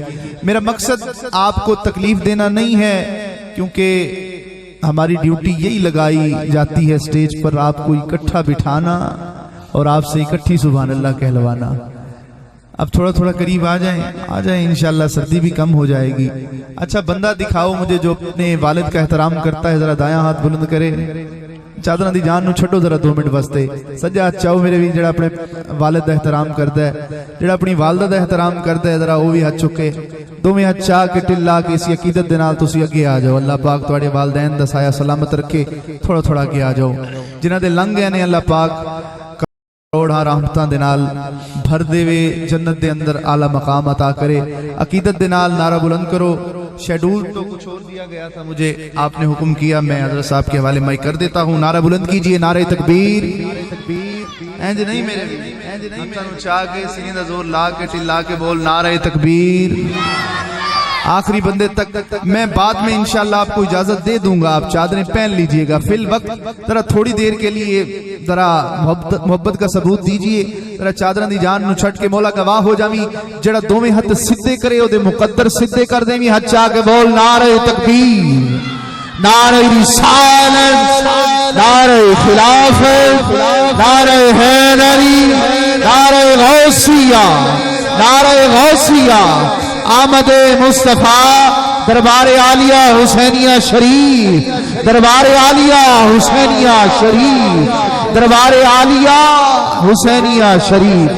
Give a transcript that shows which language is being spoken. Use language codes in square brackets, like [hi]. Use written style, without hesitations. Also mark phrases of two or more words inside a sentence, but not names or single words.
[ur] میرا مقصد آپ کو تکلیف دینا نہیں ہے، کیونکہ ہماری ڈیوٹی یہی لگائی جاتی ہے اسٹیج پر آپ کو اکٹھا بٹھانا اور آپ سے اکٹھی سبحان اللہ کہلوانا. اب تھوڑا تھوڑا قریب آ جائیں انشاءاللہ سردی بھی کم ہو جائے گی. اچھا بندہ دکھاؤ مجھے جو اپنے والد کا احترام کرتا ہے، ذرا دایاں ہاتھ بلند کرے. [pa] چادراں دی جان نو چھڈو ذرا 2 منٹ واسطے. سجا ہاتھ چاہو میرے بھی جڑا اپنے والد دا احترام کردا ہے، جڑا اپنی والدہ دا احترام کردا ہے، ذرا وہ بھی ہاتھ چکے. دوویں ہاتھ چاہ کے ٹلا کے اسی عقیدت دے نال تسی اگے آ جاؤ. اللہ پاک تواڈے والدین دا سایہ سلامت رکھے. تھوڑا تھوڑا اگے آ جاؤ. جنہاں دے لنگ گئے نے اللہ پاک کروڑاں رحمتاں دے نال بھر دے وے جنت دے اندر اعلی مقام عطا کرے. عقیدت دے نال نعرہ بلند کرو. [ur] شیڈول تو کچھ اور دیا گیا تھا، مجھے آپ نے حکم کیا، میں حضرت صاحب کے حوالے مائک کر دیتا ہوں. نعرہ بلند کیجئے، [pa] نعرہ تکبیر. اینج نہیں میرے ہاتھاں نوں چاہ کے سینے دا زور لا کے ٹلا کے بول نعرہ تکبیر. [ur] آخری بندے تک میں بعد میں انشاءاللہ آپ کو اجازت دے دوں گا، آپ چادریں پہن لیجئے گا. فی الوقت ذرا تھوڑی دیر کے لیے ذرا محبت کا ثبوت دیجئے. [pa] ذرا چادریں دی جان نو چھٹ کے مولا گواہ ہو جاویں. جڑا دوویں ہاتھ سدھے کرے او دے مقدر سدھے کر دیویں. ہاتھ چاہ کے بول نعرہ تکبیر، نعرہ رسالت، نعرہ خلافت، نعرہ حیدری، نعرہ غوثیہ، نعرہ غوثیہ. آمد مصطفیٰ دربار عالیہ حسینیہ شریف، دربار عالیہ حسینیہ شریف، دربار عالیہ حسینیہ شریف.